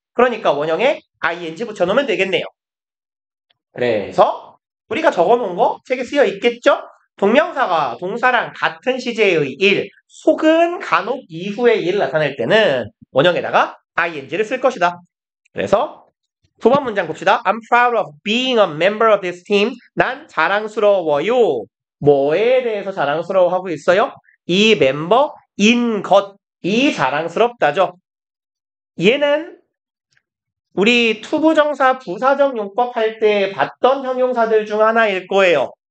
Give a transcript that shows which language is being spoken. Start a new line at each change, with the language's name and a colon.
Korean: 그러니까 원형에 ing 붙여놓으면 되겠네요. 그래서 우리가 적어놓은 거 책에 쓰여 있겠죠? 동명사가 동사랑 같은 시제의 일, 혹은 간혹 이후의 일을 나타낼 때는 원형에다가 ing를 쓸 것이다. 그래서 두 번 문장 봅시다.
English: I'm proud of being a member of this team.
Korean: 난 자랑스러워요. 뭐에 대해서 자랑스러워하고 있어요? 이 멤버인 것이 자랑스럽다죠. 얘는 우리 투부정사 부사적 용법 할 때 봤던 형용사들 중 하나일 거예요.